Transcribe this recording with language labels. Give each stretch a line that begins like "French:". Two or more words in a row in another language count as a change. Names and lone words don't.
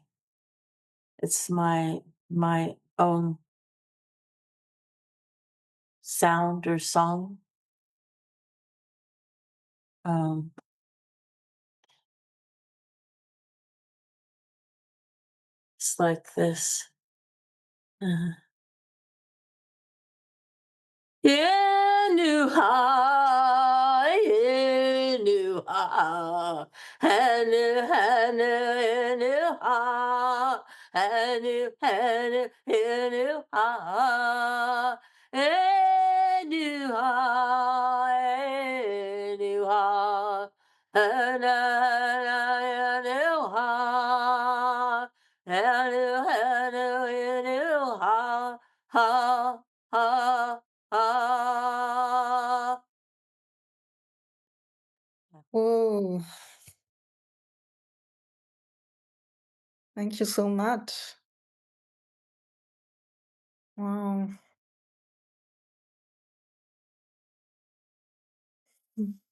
English: It's my own sound or song. Um, it's like this. Uh, Yenuha, Yenuha, Hanu, Hanu, Yenuha, Hanu, Hanu, Yenuha, Yenuha, Yenuha, Hana, Yenuha, Hanu, Hanu, Yenuha, ha, ha. Ah. Whoa. Thank you so much. Wow. Mm.